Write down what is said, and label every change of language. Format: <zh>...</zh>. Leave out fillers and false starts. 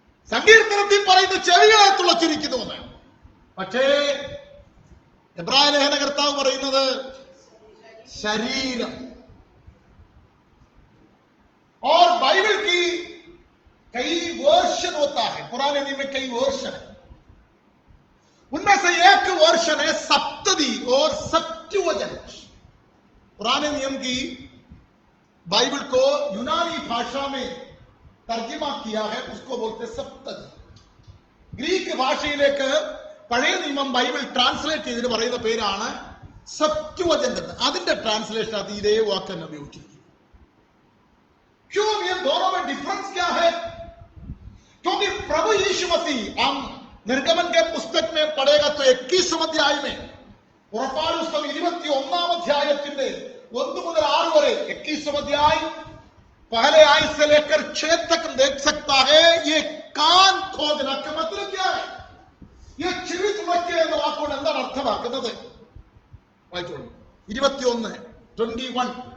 <ml>സങ്കീർത്തനത്തിൽ പറയുന്ന ചെവികളെ തുളച്ചിരിക്കുന്നു. പക്ഷേ എബ്രായ ലേഖനകർത്താവ് പറയുന്നത് शरीरम.</ml> <hi>और बाइबल की कई वर्षन होता है, पुराने नियम में कई वर्षन है. उनमें से एक वर्षन है सप्तदी और सप्तवचन. पुराने नियम की बाइबल को यूनानी भाषा में तर्जुमा किया है, उसको बोलते सप्तदी.</hi> <ml>ഗ്രീക്ക് ഭാഷയിലേക്ക് പഴയ നിയമം ബൈബിൾ ട്രാൻസ്ലേറ്റ് ചെയ്തിട്ട് പറയുന്ന പേരാണ് സപ്തവചനം. അതിന്റെ ട്രാൻസ്ലേഷൻ അത് ഇതേ വാക്ക് തന്നെ ഉപയോഗിച്ചിരിക്കും.</ml> <hi>क्यों ये दोनों में डिफरेंस क्या है? क्योंकि प्रभु यीशु मसीह, हम निर्गमन के पुस्तक में पढ़ेगा तो 21 अध्याय में,</hi> <ml>പുറപ്പാട് പുസ്തകം 21-ാം അധ്യായത്തിന്റെ 1 മുതൽ 6 വരെ,</ml> <hi>21 अध्याय पहले आय से लेकर 6 तक देख सकता है. ये कान खोदना का मतलब क्या है?</hi> <ml>ये ചെവി തുളയ്ക്കുക എന്ന വാക്കുകൊണ്ട് എന്താണ് അർത്ഥമാക്കുന്നത്? വായിച്ചോളൂ. 21:21.</ml>